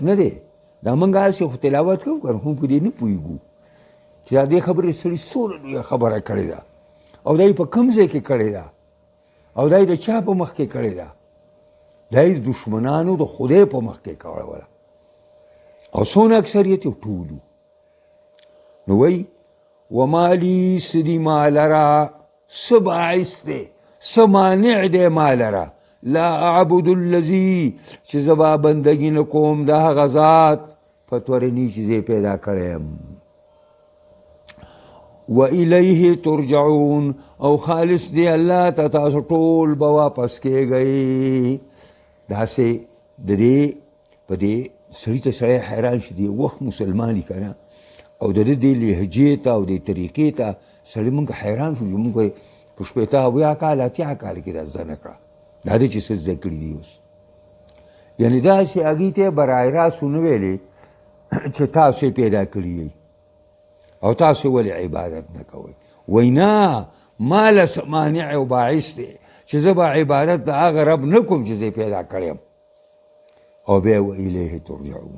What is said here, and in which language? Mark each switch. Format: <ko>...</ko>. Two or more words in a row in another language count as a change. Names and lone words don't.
<ps>نه دی دا موږ هسې خو تلاوت کوو که نه هم په دې نه پوهېږو چې دا دې خبرې سړي څومره لویه خبره کړې ده او دا یې په کوم ځای کې کړې ده او دا یې د چا په مخ کې کړې ده دا یې د دشمنانو د خدای په مخ کې کړوله او څونه اکثریت یې ټولو نو وایي</ps> <ar>وما لي</ar> <ps>څه دي ما لره څه باعث دی څه مانع دی ما لره</ps> <ar>لا اعبد الذي</ar> <ps>چې زه به بندګي نه کوم د هغه ذات فطرني چې زه پیدا کړی یم</ps> <ar>وإلیه ترجعون</ar> <ps>او خالص دی الله ته تاسو ټول به واپس کېږئ داسې د دې په دې سړي ته سړی حیران شي دی وخت مسلمان که نه او د دې لهجې ته او د طریقې ته سړی موږ حیران شو چې موږ په شپېته اویا کال اتیا کال کې دا زده نه کړه دا دی چې څه زده کړي دي اوس یعنې داسې هغې ته یې برای راست ونه ویلې چې تاسو یې پیدا کړي یئ او تاسو ولې عبادت نه کوئ وایي نه ما له څه مانع او باعث دی چې زه به عبادت د هغه رب نه کوم چې زه یې پیدا کړی یم او بیا</ps> <ar>و الیه ترجعون.</ar>